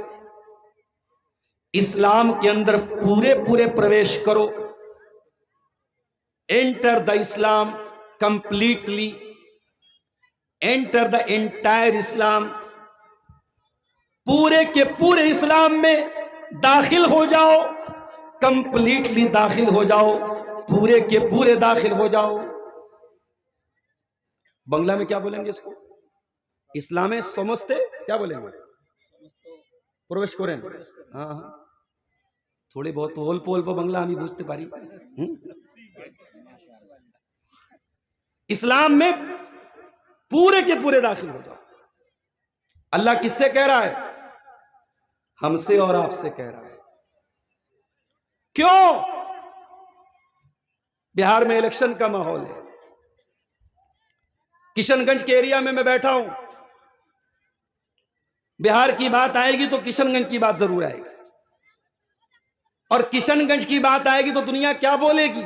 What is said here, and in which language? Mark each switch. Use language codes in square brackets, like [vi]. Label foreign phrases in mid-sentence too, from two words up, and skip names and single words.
[ur] اسلام کے اندر پورے پورے پرویش کرو، [en] enter the Islam completely, enter the entire Islam, [ur] پورے کے پورے اسلام میں داخل ہو جاؤ، کمپلیٹلی داخل ہو جاؤ، پورے کے پورے داخل ہو جاؤ۔ بنگلہ میں کیا بولیں گے اس کو؟ اسلام سمجھتے کیا بولیں گے؟ پرویش کریں۔ ہاں ہاں تھوڑے بہت [bn] অল্প অল্প বাংলা আমি বুঝতে পারি। [ur] اسلام میں پورے کے پورے داخل ہو جاؤ۔ اللہ کس سے کہہ رہا ہے؟ ہم سے اور آپ سے کہہ رہا ہے۔ کیوں؟ بہار میں الیکشن کا ماحول ہے، کشن گنج کے ایریا میں بیٹھا ہوں، بہار کی بات آئے گی تو کشن گنج کی بات ضرور آئے گی، اور کشن گنج کی بات آئے گی تو دنیا کیا بولے گی؟